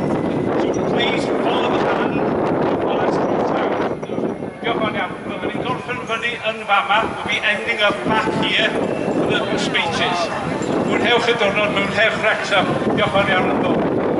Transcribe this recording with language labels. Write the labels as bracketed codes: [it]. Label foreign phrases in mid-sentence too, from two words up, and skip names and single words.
[en] So please follow the band while it's through town. [cy] Diolch yn iawn. [en] We're going to [cy] gorffen fyny yn fama. [en] We'll be ending up back here for the speeches. [cy] Mwynhewch y diwrnod, mwynhewch Wrecsam. Diolch yn iawn yn ddod.